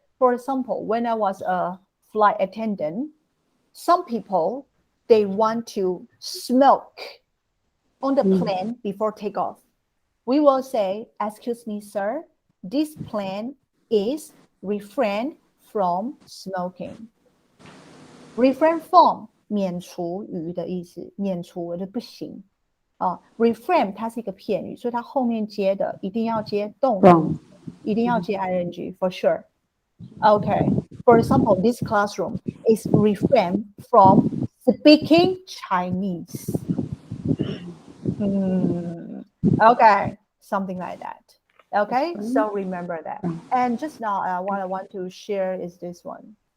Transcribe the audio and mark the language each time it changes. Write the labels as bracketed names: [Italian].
[English] For example, when I was a flight attendant, some people, they want to smoke on the plane before takeoff. We will say, excuse me, sir, this plane is refrain from smoking. [Chinese] Refrain from 免除于的意思，免除的不行refrain 它是一个片语，所以它后面接的一定要接动词，一定要接 ing [English] for sure. Okay, for example, this classroom is refrain from speaking Chinese. Okay, something like that. Okay, so remember that. And just now, what I want to share is this one.